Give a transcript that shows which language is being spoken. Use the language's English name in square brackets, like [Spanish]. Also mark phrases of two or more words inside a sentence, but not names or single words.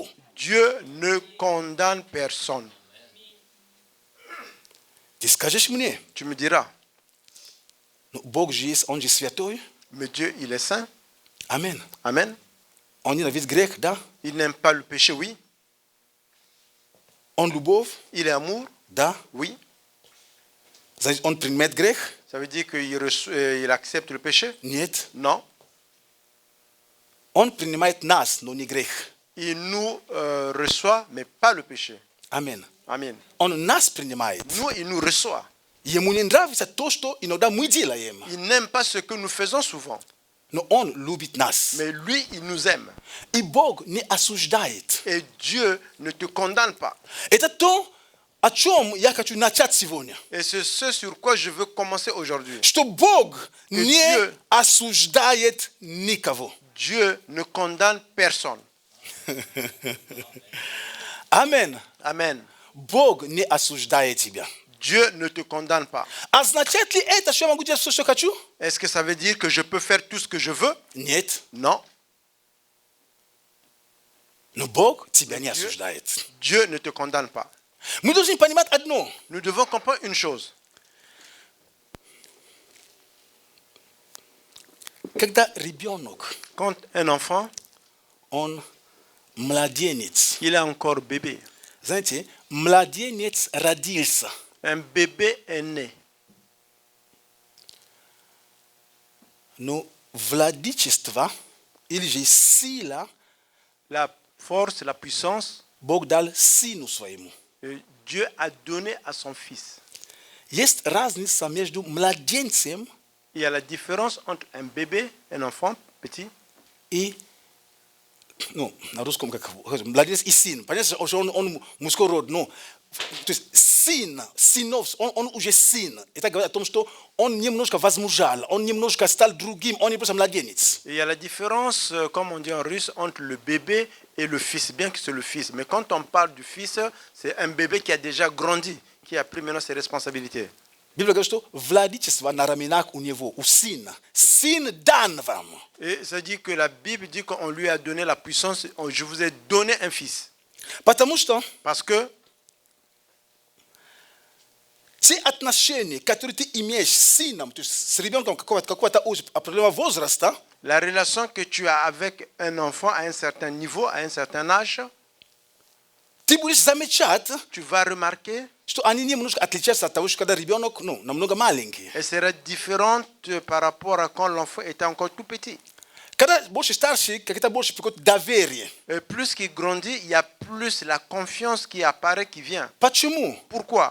[French] Dieu ne condamne personne. [Russian] Ты скажешь мне, [French] Tu me diras, [Russian] ну, Бог же есть, Он же святой. [French] mais Dieu, il est saint. Amen. Amen. [Russian] Он ненавидит грех, да? [French] Il n'aime pas le péché, oui. [Russian] Он любовь, [French] Il est amour, [Russian] да? [French] oui. [Russian] Значит, Он принимает грех? [French] Ça veut dire qu'il accepte le péché? [Russian] Нет. [French] Non. [Russian] Он принимает нас, но не грех. [French] Il nous reçoit, mais pas le péché. Amen. Amen. [Russian] Он нас принимает. [French] Nous, il nous reçoit. [Russian] Ему не нравится то, что иногда мы делаем. [French] Il n'aime pas ce que nous faisons souvent. [Russian] Но Он любит нас. [French] Mais lui, il nous aime. [Russian] И Бог не осуждает. [French] Et Dieu ne te condamne pas. [Russian] Это то, о чем я хочу начать сегодня. [French] Et c'est ce sur quoi je veux commencer aujourd'hui. [Russian] Что Бог не [French] Dieu- [Russian] осуждает никого. [French] Dieu ne condamne personne. Amen. Amen. [Russian] Бог не осуждает тебя. [French] Dieu ne te condamne pas. [Russian] Означает ли это, что я могу делать все, что хочу? [French] Est-ce que ça veut dire que je peux faire tout ce que je veux? [Russian] Нет. [French] Non. [Russian] Но Бог тебя не осуждает. [French] Dieu ne te condamne pas. [Russian] Мы должны понимать одно. [French] Nous devons comprendre une chose. [Russian] Когда ребенок, [French] Quand un enfant, [Russian] он младенец. [French] il est encore bébé. [Russian] Знаете, младенец родился. [French] Un bébé est né. [Russian] Но владычество или же сила [French] La force, la puissance, [Russian] Бог дал сыну своему. [French] Dieu a donné à son fils. [Russian] Есть разница между младенцем [French] Il y a la différence entre un bébé, un enfant petit, [Russian] и, на русском как младенец и сын. Понятно, что он мужской род, но то есть sina, сынов, он уже сына. Это говорит о том, что он немножко возмужал, он немножко стал другим, он не просто младенец. [French] Il y a la différence, comme on dit en russe, entre le bébé et le fils, bien que c'est le fils. Mais quand on parle du fils, c'est un bébé qui a déjà grandi, qui a pris maintenant ses responsabilités. [Russian] Библия говорит, что владычество на раменах у него, у сына. Сын дан вам. [French] Et ça dit que la Bible dit qu'on lui a donné la puissance, je vous ai donné un fils. [Russian] Потому что [French] Parce que [Russian] те отношения, которые ты имеешь с сыном, то есть с ребенком какого-то определенного возраста, [French] la relation que tu as avec un enfant à un certain niveau, à un certain âge, [Russian] ты будешь замечать, [French] tu vas remarquer, [Russian] что они немножко отличаются от того, что когда ребенок, намного маленький. [French] elle sera différente par rapport à quand l'enfant était encore tout petit. [Russian] Когда больше старший, как-то больше какое-то доверие. [French] Et plus qu'il grandit, il y a plus la confiance qui apparaît, qui vient. [Russian] Почему? [French] Pourquoi?